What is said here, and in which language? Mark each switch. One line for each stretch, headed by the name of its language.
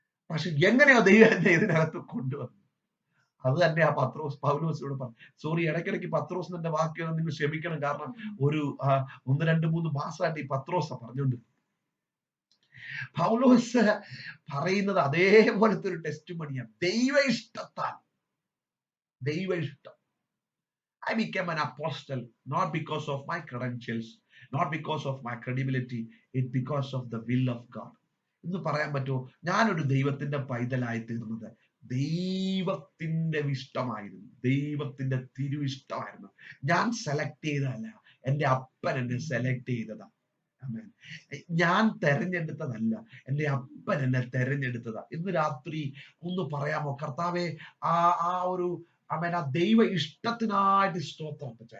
Malayalam: പക്ഷെ എങ്ങനെയോ ദൈവം എന്നെ ഇതിനകത്ത് കൊണ്ടുവന്നു. അത് തന്നെ ആ പൗലോസിനോട് പറഞ്ഞു. സോറി, ഇടയ്ക്കിടയ്ക്ക് പത്രോസ് എന്റെ വാക്കുകൾ നിങ്ങൾ ക്ഷമിക്കണം, കാരണം ഒരു 1-2-3 മാസമായിട്ട് ഈ പത്രോസ പറഞ്ഞുകൊണ്ട്. പൗലോസ് പറയുന്നത് അതേപോലത്തെ ഒരു ടെസ്റ്റ് മണിയാണ്. ദൈവ ഇഷ്ടത്താൽ, ദൈവ ഇഷ്ടം.
English: I became an apostle not because of my credentials, not because of my credibility, it's because of the will of God.
Malayalam: ഇന്ന് പറയാൻ പറ്റുമോ, ഞാനൊരു ദൈവത്തിന്റെ പൈതലായി തീർന്നത് ദൈവത്തിന്റെ ഇഷ്ടമായിരുന്നു, ദൈവത്തിന്റെ തിരുവിഷ്ടമായിരുന്നു. ഞാൻ സെലക്ട് ചെയ്തതല്ല, എന്റെ അപ്പൻ എന്നെ സെലക്ട് ചെയ്തതാ. ആമേൻ. ഞാൻ തെരഞ്ഞെടുത്തതല്ല, എന്റെ അപ്പൻ എന്നെ തെരഞ്ഞെടുത്തതാ. ഇന്ന് രാത്രി ഒന്ന് പറയാമോ, കർത്താവെ, ആ ആ ഒരു ആമേൻ, ആ ദൈവ ഇഷ്ടത്തിനായിട്ട് സ്തോത്രം അപ്പച്ച.